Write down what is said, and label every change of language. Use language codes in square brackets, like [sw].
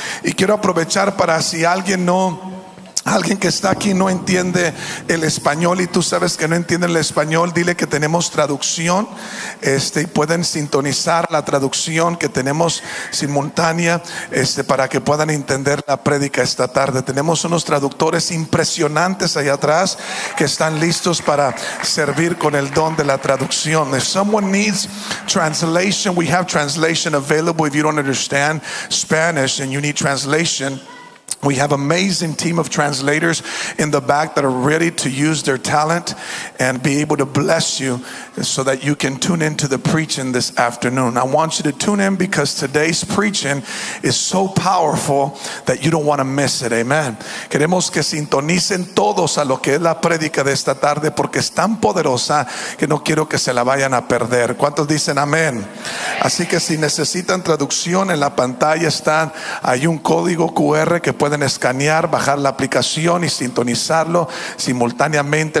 [es] Y quiero aprovechar para, si alguien que está aquí no entiende el español, y tú sabes que no entienden el español, dile que tenemos traducción, y pueden sintonizar la traducción que tenemos simultánea, para que puedan entender la prédica esta tarde. Tenemos unos traductores impresionantes allá atrás que están listos para servir con el don de la traducción. [en] If someone needs translation, we have translation available. If you don't understand Spanish and you need translation, we have an amazing team of translators in the back that are ready to use their talent and be able to bless you so that you can tune into the preaching this afternoon. I want you to tune in because today's preaching is so powerful that you don't want to miss it. Amen. [es] Queremos que sintonicen todos a lo que es la prédica de esta tarde porque es tan poderosa que no quiero que se la vayan a perder. ¿Cuántos dicen amén? Así que si necesitan traducción, en la pantalla hay un código QR que pueden escanear, bajar la aplicación y sintonizarlo simultáneamente.